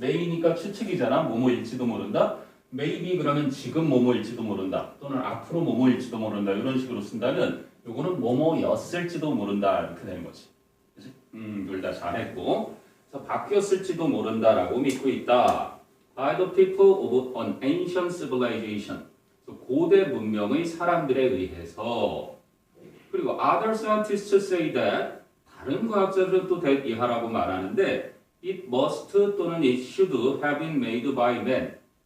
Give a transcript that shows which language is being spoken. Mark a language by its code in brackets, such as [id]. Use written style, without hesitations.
[ko] may니까 추측이잖아. 뭐뭐일지도 모른다. maybe 그러면 지금 뭐뭐일지도 모른다. 또는 앞으로 뭐뭐일지도 모른다. 이런 식으로 쓴다면 요거는 뭐뭐였을지도 모른다. 이렇게 되는 거지. 그치? 둘 다 잘했고. 그래서 바뀌었을지도 모른다라고 믿고 있다. [en] By the people of an ancient civilization. [ko] 고대 문명의 사람들에 의해서. 그리고 [en] other scientists say that. [ko] 다른 과학자들은 또 [en] that [ko] 이하라고 말하는데 [en] it must [ko] 또는 [en] it should have been made by men.